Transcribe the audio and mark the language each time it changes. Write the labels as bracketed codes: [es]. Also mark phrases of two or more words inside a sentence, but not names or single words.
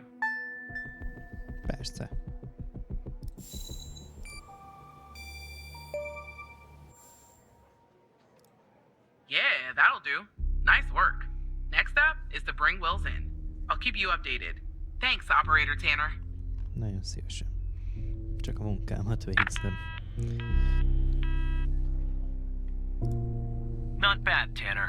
[hu] Persze. [en] Yeah, Yeah, that'll do. Nice work. Next up is to bring Wills in. I'll keep you updated. Thanks, Operator Tanner. [hu] Nagyon szívesen. Csak a munkámat végzem. [en] Not bad, Tanner.